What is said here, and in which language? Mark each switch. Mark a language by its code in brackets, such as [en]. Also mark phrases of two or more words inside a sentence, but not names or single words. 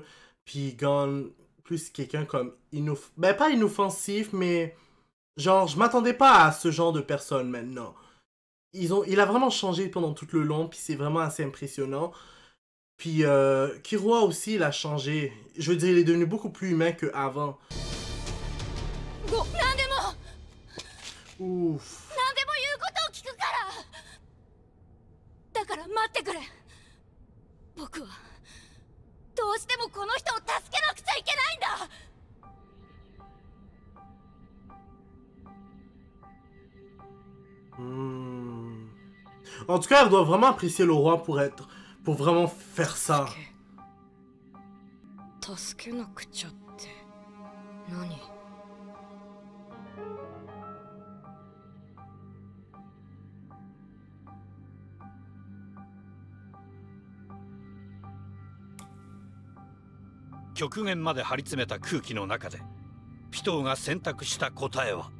[fr] Puis Gon, plus quelqu'un comme ben pas inoffensif, mais genre je m'attendais pas à ce genre de personne maintenant. Il a vraiment changé pendant tout le long, puis c'est vraiment assez impressionnant. Puis Killua aussi, il a changé. Je veux dire, il est devenu beaucoup plus humain qu'avant. Ouf. [ja] だから待ってくれ。僕はどうしてもこの人を助けなくちゃいけないんだ。 [fr] En tout cas, elle doit vraiment apprécier le roi pour vraiment faire ça. [ja] 助けなくちゃって何？極限まで張り詰めた空気の中でピトーが選択した答えは、